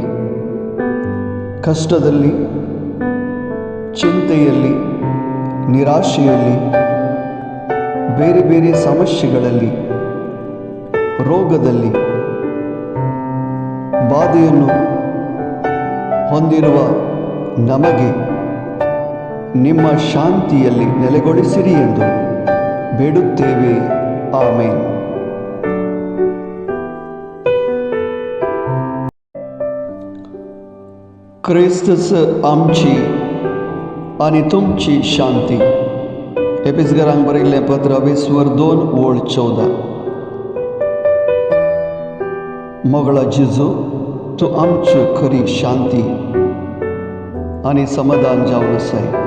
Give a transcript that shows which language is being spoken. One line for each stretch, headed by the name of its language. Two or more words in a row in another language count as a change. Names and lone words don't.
Kannada: ಕಷ್ಟದಲ್ಲಿ, ಚಿಂತೆಯಲ್ಲಿ, ನಿರಾಶೆಯಲ್ಲಿ, ಬೇರೆ ಬೇರೆ ಸಮಸ್ಯೆಗಳಲ್ಲಿ, ರೋಗದಲ್ಲಿ, ಬಾಧೆಯನ್ನು ಹೊಂದಿರುವ ನಮಗೆ ನಿಮ್ಮ ಶಾಂತಿಯಲ್ಲಿ ನೆಲೆಗೊಳಿಸಿರಿ ಎಂದು ಬೇಡುತ್ತೇವೆ. ಆಮೇನ್.
Konkani: ख्रिस्तच आमची आणि तुमची शांती. एफेसकरांक बरयल्लें पत्र 20:2-14. मोगळा जेजू, तूं आमची खरी शांती आणि समाधान जावन आसाय.